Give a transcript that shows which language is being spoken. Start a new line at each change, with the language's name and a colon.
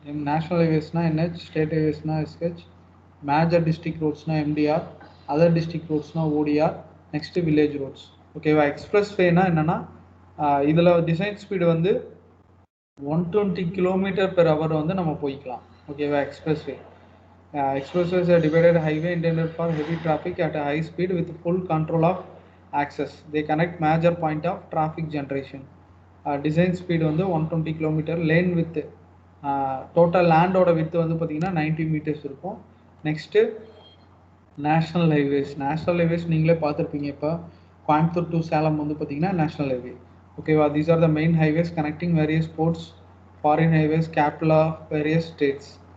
Tamil: National ஹைவேஸ்னால் NH, state ஹைவேஸ்னால் S H, major district ரோட்ஸ்னால் MTR, other district ரோட்ஸ்னால் OTR, next village roads ஓகேவா. Express வேனா என்னென்னா இதில் design speed வந்து 120 km/h வந்து நம்ம போய்க்கலாம் ஓகேவா.
English: Expressway expressways are divided highway intended for heavy traffic at a high speed with full control of access. They connect major point of traffic generation.
Tamil: Design speed வந்து 120 kilometre. Lane with total லேண்டோட with வந்து பார்த்தீங்கன்னா 90 metres இருக்கும். Next national highways. National highways நீங்களே பார்த்துருப்பீங்க. இப்போ Coimbatore to Salem வந்து பார்த்தீங்கன்னா national highway. ஓகேவா?
English: These are the main highways connecting various ports, foreign highways, capital of various states.